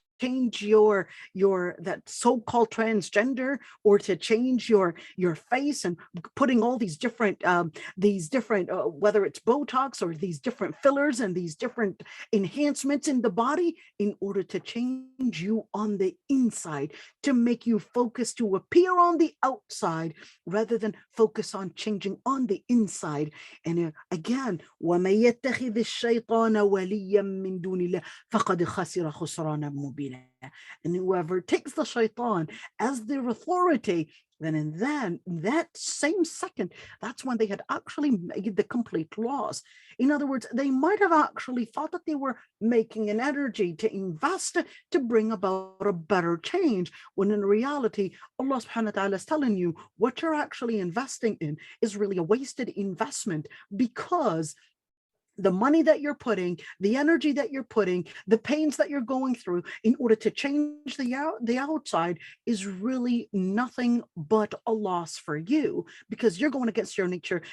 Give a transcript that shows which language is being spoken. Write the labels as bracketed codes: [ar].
[en] change your that so-called transgender, or to change your face and putting all these different whether it's Botox or these different fillers and these different enhancements in the body, in order to change you on the inside, to make you focus to appear on the outside rather than focus on changing on the inside. And again, [ar] وَمَن يَتَّخِذِ الشَّيْطَانَ وَلِيًّا مِّن دُونِ اللَّهِ فَقَدْ خَسِرَ خُسْرَانًا مُبِينًا. [en] And whoever takes the shaitan as their authority, then in that same second, that's when they had actually made the complete loss. In other words, they might have actually thought that they were making an energy to invest to bring about a better change, when in reality, Allah subhanahu wa ta'ala is telling you what you're actually investing in is really a wasted investment, because the money that you're putting, the energy that you're putting, the pains that you're going through in order to change the outside is really nothing but a loss for you, because you're going against your nature.